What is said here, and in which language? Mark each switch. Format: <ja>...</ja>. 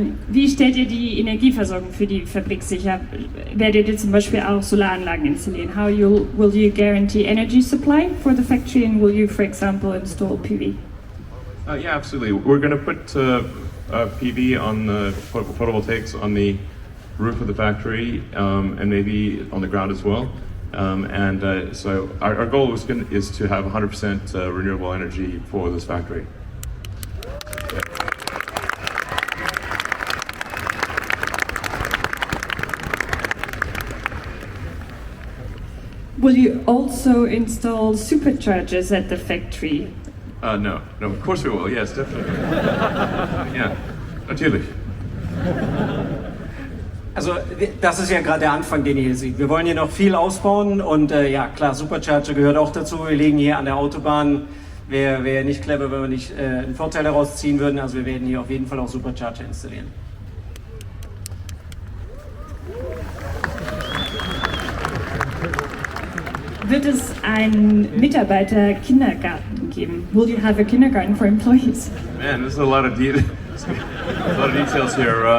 <de>Wie stellt ihr die Energieversorgung für die Fabrik sicher? Werdet ihr zum Beispiel auch Solaranlagen installieren?</de> <en>How will you guarantee energy supply for the factory, and will you, for example, install PV? Yeah, absolutely. We're going to put PV on the photovoltaics on the roof of the factory and maybe on the ground as well. So our goal is to have 100% renewable energy for this factory. Will you also install superchargers at the factory? No, of course we will, yes, definitely.</en> <de>Ja, natürlich. Also das ist ja gerade der Anfang, den ihr hier seht. Wir wollen hier noch viel ausbauen und ja klar, Supercharger gehört auch dazu. Wir liegen hier an der Autobahn. Wäre nicht clever, wenn wir nicht einen Vorteil daraus ziehen würden. Also wir werden hier auf jeden Fall auch Supercharger installieren. Wird es einen Mitarbeiter-Kindergarten geben?</de> <en>Will you have a kindergarten for employees? Man, there's a lot of details here.</en>